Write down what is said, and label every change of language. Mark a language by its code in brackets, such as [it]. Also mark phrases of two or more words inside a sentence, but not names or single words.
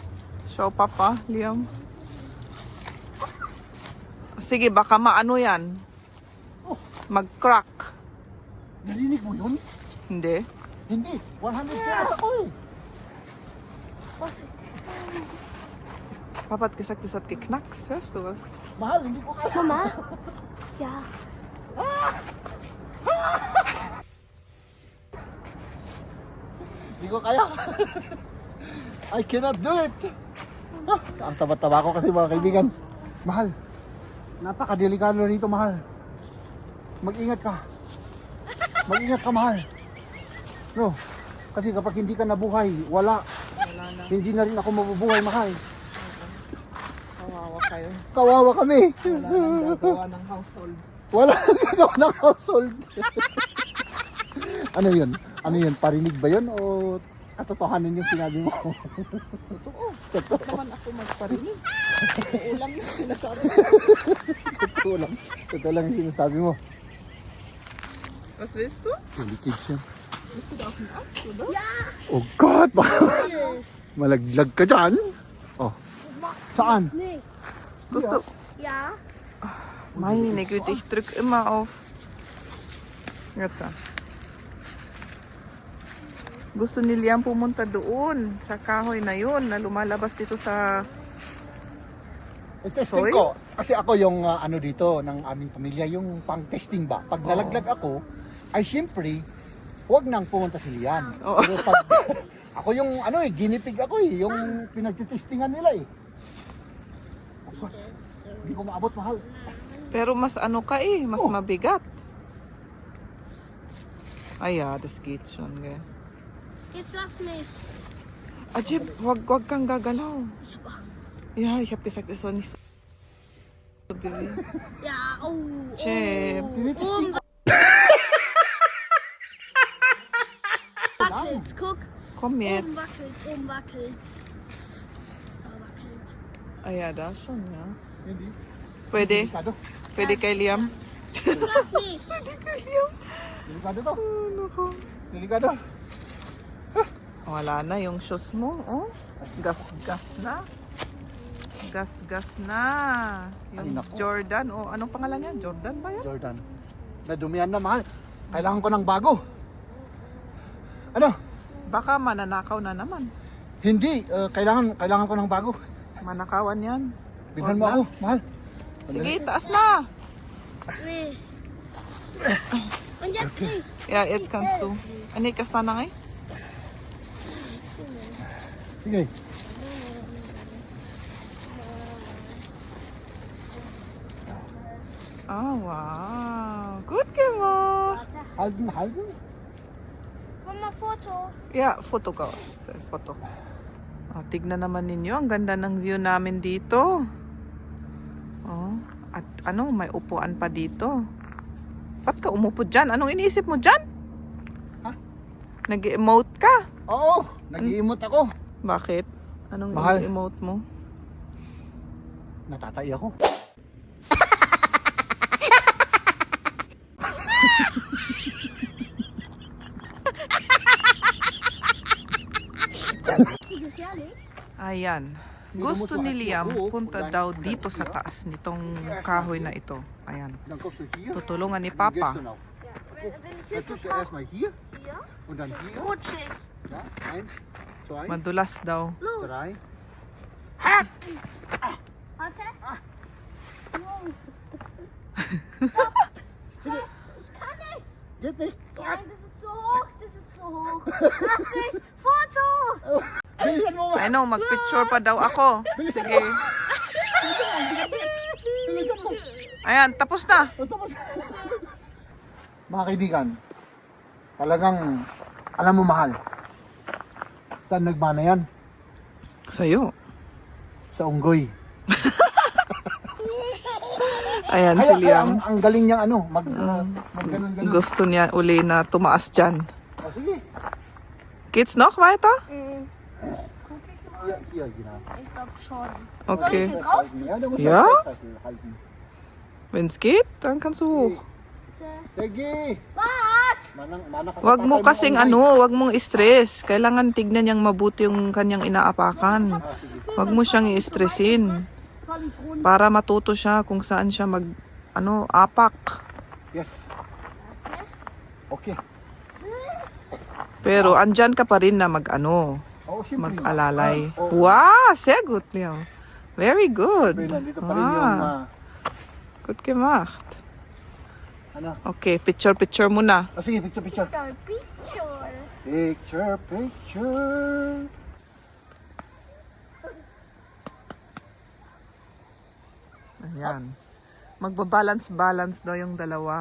[tl] Show papa, Liam. Sige, baka maano yan. Mag-crack. Narinig mo yun? Hindi. Hindi. 100 kaya ako [de] Papa hat gesagt, es hat geknackst. Hörst du was? [tl] Mahal, hindi ko kaya. [de] Mama? Ja. [tl] Hindi ko kaya. [en] I cannot do it. [tl] Ang taba-taba ko kasi mga kaibigan. Mahal. Napakadelikado rito, mahal. Mag-ingat ka. Mag-ingat ka, mahal. No. Kasi kapag hindi ka nabuhay, wala. Na. Hindi na rin ako mabubuhay, mahal. Kawawa kayo. Kawawa kami. Wala nang gagawa ng household. Wala nang gagawa ng household. Ano yun? Ano yun? Parinig ba yun? O katotohanan yung sinabi mo? Totoo. Naman ako magparinig. Totoo lang yung sinasabi. Totoo lang. Totoo lang yung sinasabi mo. [de] Was willst du? [tl] Delicate siya. [de] Willst du da auf den Ast, oder? [en] Oh God! [tl] Baka malaglag ka dyan. Oh. Saan? [de] Nee. [tl] Gusto. [de] Ja. Meine Güte, ich drück immer auf. Jetzt. [tl] Gusto ni Liam pumunta doon sa kahoy na yun na lumalabas dito sa Testing ko. Kasi ako yung dito ng aming pamilya, yung pang testing ba. Pag nalaglag ako, ay siyempre, huwag nang pumunta si Lian. Oo. Pero pag ako yung ginipig ako yung pinagtitestingan nila [en] Oh God, [tl] hindi ko maabot, mahal. Pero mas mas mabigat. [de] Ay ja, das geht schon, gell. Jetzt lass mich. Ajib, [tl] wag kang gagalaw. [de] Ja, ich hab gesagt, es soll nicht so bewegen. Ja, oh. Chip. Oh. Wackelt's, guck. Komm Oben jetzt. wackelt's, oben wackelt's. Da wackelt's. Ah ja, da schon, ja. [tl] Hindi. Pwede? Delikado. Pwede kay Liam? [de] Lass mich. [tl] Delikado to. Oh, naku. Delikado. Wala na yung shoes mo, oh. Gas-gas na. Gas-gas na. Ay, Yung naku. Jordan, oh. Anong pangalan yan? Jordan ba yan? Jordan. Nadumihan na, mahal. Kailangan ko ng bago. Ano? Baka mananakaw na naman. Hindi. Kailangan ko ng bago. Manakawan yan. Bilhan Huwag mo na. ako, mahal. Sige, taas na. [de] Nee. Und jetzt nicht. Ja, jetzt kannst du. [ilo] Anik, kasta na ngay? [tl] Sige. Oh, wow. Good ka mo. [de] Halten, halten. Mama, [en] photo. [tl] Yeah, photo ka. Photo. Oh, tignan naman ninyo. Ang ganda ng view namin dito. Oh, at ano, may upuan pa dito. Ba't ka umupo dyan? Anong iniisip mo dyan? Ha? Nag-emote ka? Oo, nag-iimot ako. Bakit? Anong Mahal. emote mo? Natatay ako. [de] Gefährlich. [tl] Ayan. Gusto ni Liam punta daw dito sa taas nitong kahoy na ito. Ayan. [de] Dann kommst du hier. [tl] Tutulungan ni [de] Dann gehst [tl] Papa. [de] du noch. Wenn ich Dann tust du erstmal hier hier und dann hier. rutsche ich. Ja, 1, 2, [tl] Madulas daw. [de] 3. Warte. Wow. Kann ich? Geht nicht. Nein, das ist zu hoch. Das ist zu hoch. Lass mich. Foto. [tl] Bilisan mo. Ano, magpicture pa daw ako. Sige. Bilisan mo. Ayan, tapos na. Mga kaibigan, talagang alam mo mahal. Saan nagmana yan? Sa'yo. Sa unggoy. Ayan si Liam. ang galing niyang ano, mag ganun. Gusto niya uli na tumaas dyan. Oh, sige. [de] Geht's noch weiter? Guck ich mal. Hier, genau. Ich glaube schon. Okay. Ja, du musst Ja? das festhalten. Wenn's geht, dann kannst du hoch. [tl] Sige. [de] Was? [tl] Manang ka sa Wag mo tatay kasing unggoy. ano, wag mong stress. Kailangan tignan niyang mabuti yung kanyang inaapakan. Ah, sige. Wag mo siyang i-stressin. [de] Fall ich runter. [tl] Para matuto siya kung saan siya apak. [en] Yes. Okay. [tl] Pero andyan ka pa rin na Oh, siyempre. mag-alalay. Ah, oh. [de] Wow, sehr gut, [en] Liam. Very good. [tl] Nandito pa rin yung [de] Gut gemacht. [tl] ano? Okay, picture muna. Oh, sige, picture. Picture. Picture. Ayan. Magbabalance daw yung dalawa.